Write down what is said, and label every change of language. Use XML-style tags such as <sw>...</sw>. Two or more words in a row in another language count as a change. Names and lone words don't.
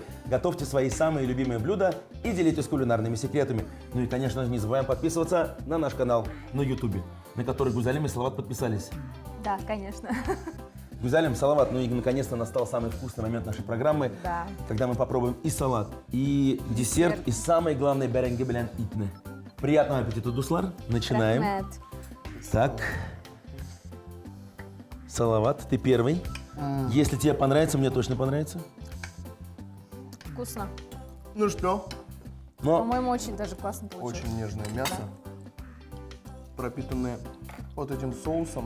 <ru>Готовьте свои самые любимые блюда и делитесь кулинарными секретами. Ну и, конечно же, не забываем подписываться на наш канал на Ютубе, на который Гузалим и Салават подписались. Да, конечно. Гузалим, Салават, ну и наконец-то настал самый вкусный момент нашей программы, Да. когда мы попробуем и салат, и десерт, и самое главное,</ru> <tt>беренге белян итне.</tt> <ru>Приятного аппетита, Дуслар. Начинаем. Рахмет. Так. Салават, ты первый. Если тебе понравится, мне точно понравится. Вкусно. Ну что? Но По-моему, очень даже классно получилось. Очень нежное мясо, пропитанное вот этим соусом.</ru>